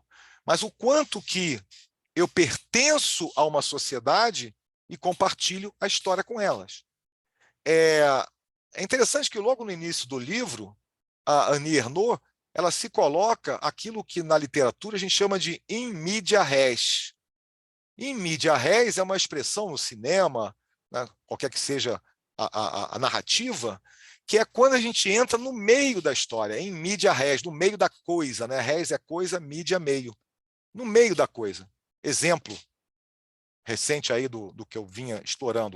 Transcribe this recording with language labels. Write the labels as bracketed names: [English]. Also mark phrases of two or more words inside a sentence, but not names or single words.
[Portuguese] Mas o quanto que eu pertenço a uma sociedade e compartilho a história com elas. É interessante que logo no início do livro, a Annie Ernaux, ela se coloca aquilo que na literatura a gente chama de [Latin] in media res. In media res [Portuguese] é uma expressão no cinema, né, qualquer que seja a narrativa, que é quando a gente entra no meio da história, [Latin] em media res, [Portuguese] no meio da coisa, né? Res é coisa, mídia meio. No meio da coisa. Exemplo recente aí do que eu vinha explorando.